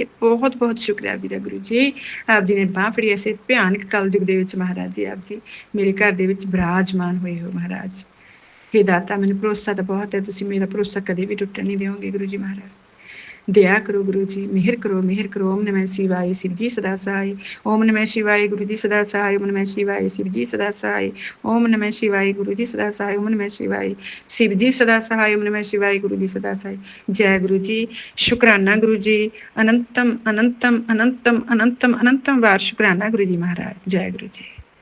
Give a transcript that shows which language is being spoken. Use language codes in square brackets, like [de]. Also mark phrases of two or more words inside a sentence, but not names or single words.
[pa] ਬਹੁਤ ਬਹੁਤ ਸ਼ੁਕਰ ਹੈ ਆਪ ਜੀ ਦਾ ਗੁਰੂ ਜੀ। ਆਪ ਜੀ ਨੇ ਬਾਂਹ ਫੜੀ ਐਸੇ ਭਿਆਨਕ ਕਲਯੁਗ ਦੇ ਵਿੱਚ ਮਹਾਰਾਜ ਜੀ। ਆਪ ਜੀ ਮੇਰੇ ਘਰ ਦੇ ਵਿੱਚ ਬਿਰਾਜਮਾਨ ਹੋਏ ਹੋ ਮਹਾਰਾਜ। ਹੇ ਦਾਤਾ, ਮੈਨੂੰ ਭਰੋਸਾ ਤਾਂ ਬਹੁਤ ਹੈ, ਤੁਸੀਂ ਮੇਰਾ ਭਰੋਸਾ ਕਦੇ ਵੀ ਟੁੱਟਣ ਨਹੀਂ ਦਿਓਗੇ ਗੁਰੂ ਜੀ ਮਹਾਰਾਜ। ਦਇਆ ਕਰੋ ਗੁਰੂ ਜੀ, ਮਿਹਰ ਕਰੋ, ਮਿਹਰ ਕਰੋ। [hi] ओम नमः शिवाय शिव जी सदा सहाय। ओम नमः शिवाय गुरु जी सदा सहाय। ओम नमः शिवाय शिव जी सदा सहाय। ओम नमः शिवाय गुरु जी सदा सहाय। ओम नमः शिवाय शिव जी सदा सहाय। ओम नमः शिवाय गुरु जी सदा सहाय। जय गुरु जी, शुकराना गुरु जी। अनंतम अनंतम अनंतम अनंतम अनंतम बार शुकराना गुरु जी महाराज। जय गुरु जी।